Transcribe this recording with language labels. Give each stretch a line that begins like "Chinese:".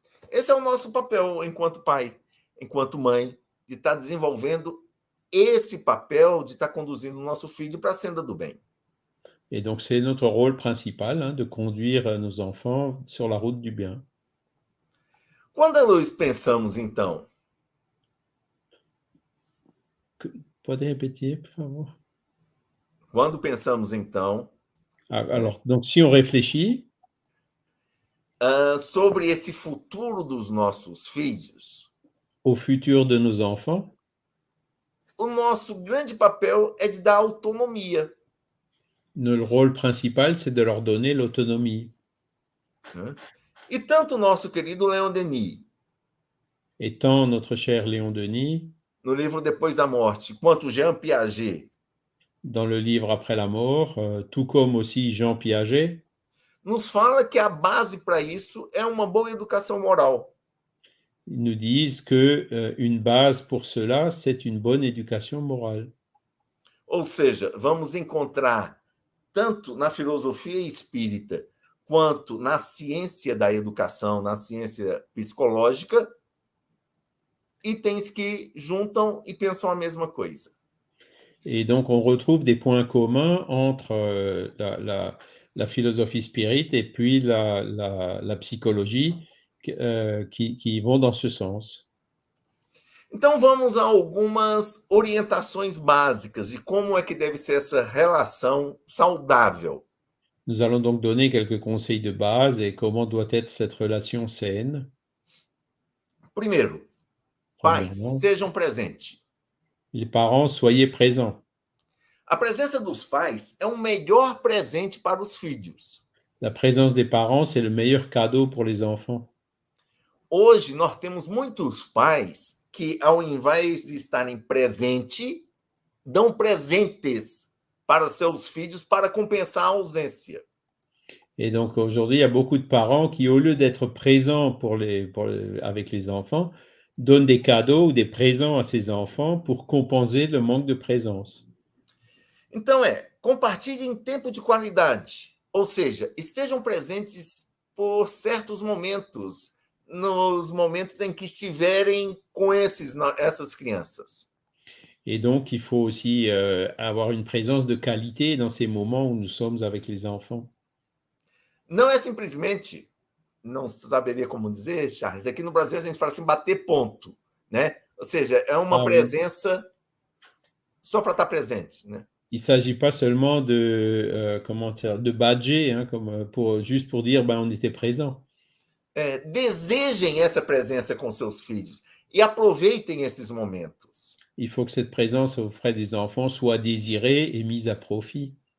Portuguese: Esse é o nosso papel enquanto pai, enquanto mãe, de estar desenvolvendo esse papel de estar conduzindo o nosso filho para a senda do bem.
French: Et donc, c'est notre rôle principal, hein, de conduire nos enfants sur la route du bien.
Portuguese: Quando nós pensamos, então, Pode
French: répéter,
Portuguese: por favor? quando pensamos, então,
French: Alors, donc, si on réfléchit
Portuguese: sobre esse futuro dos nossos filhos,
French: au futur de nos enfants,
Portuguese: o nosso grande papel é de dar autonomia.
French: le rôle principal, c'est de leur donner l'autonomie.
Portuguese: Né? E tanto o nosso querido Leon Denis,
French: Et tant notre cher Léon Denis,
Portuguese: no livro Depois da Morte, quanto Jean Piaget,
French: dans le livre Après la mort, tout comme aussi Jean Piaget,
Portuguese: nos fala que a base para isso é uma boa educação moral.
French: ils nous disent que une base pour cela, c'est une bonne éducation morale.
Portuguese: Ou seja, vamos encontrar tanto na filosofia espírita quanto na ciência da educação, na ciência psicológica, itens que juntam e pensam a mesma coisa.
French: Et donc, on retrouve des points communs entre la philosophie spirit et puis la psychologie qui vont dans ce sens.
Portuguese: Então, vamos a algumas orientações básicas de como é que deve ser essa relação saudável.
French: Nous allons donc donner quelques conseils de base et comment doit être cette relation saine.
Portuguese: Primeiro, pais, sejam presentes.
French: Les parents, soyez présents.
Portuguese: A presença dos pais é o melhor presente para os filhos.
French: La présence des parents, c'est le meilleur cadeau pour les enfants.
Portuguese: Hoje, nós temos muitos pais que, ao invés de estarem presentes, dão presentes para seus filhos para compensar a ausência.
French: Et donc, aujourd'hui, il y a beaucoup de parents qui, au lieu d'être présents avec les enfants, donnent des cadeaux ou des présents à ses enfants pour compenser le manque de présence.
Portuguese: Então, compartilhem tempo de qualidade. Ou seja, estejam presentes por certos momentos, nos momentos em que estiverem com essas crianças.
French: Et donc, il faut aussi avoir une présence de qualité dans ces moments où nous sommes avec les enfants.
Portuguese: Não é simplesmente, não saberia como dizer, Charles, aqui no Brasil a gente fala assim, bater ponto, né? Ou seja, é uma presença só para estar presente, né?
French: Il ne s'agit pas seulement de badger, hein, juste pour dire on était présent.
Portuguese: Desejem essa presença com seus filhos e aproveitem esses momentos.
French: Il faut que cette présence auprès des enfants soit désirée et mise à profit.